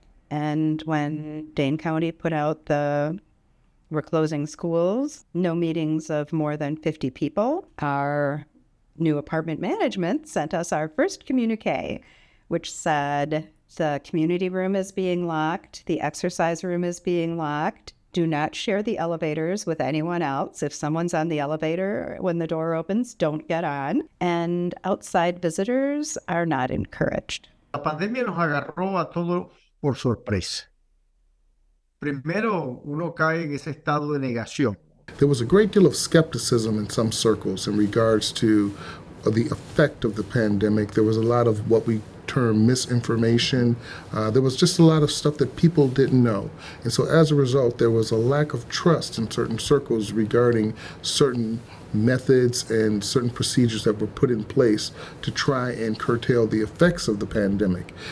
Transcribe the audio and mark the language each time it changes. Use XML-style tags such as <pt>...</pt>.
<en>And when Dane County put out we're closing schools, no meetings of more than 50 people, our new apartment management sent us our first communique, which said the community room is being locked, the exercise room is being locked. Do not share the elevators with anyone else. If someone's on the elevator when the door opens, don't get on. And outside visitors are not encouraged.</en> <es>La pandemia nos agarró a todos por sorpresa. Primero, uno cae en ese estado de negación.</es> <en>There was a great deal of skepticism in some circles in regards to the effect of the pandemic. There was a lot of what we term misinformation. There was just a lot of stuff that people didn't know. And so as a result, there was a lack of trust in certain circles regarding certain methods and certain procedures that were put in place to try and curtail the effects of the pandemic.</en>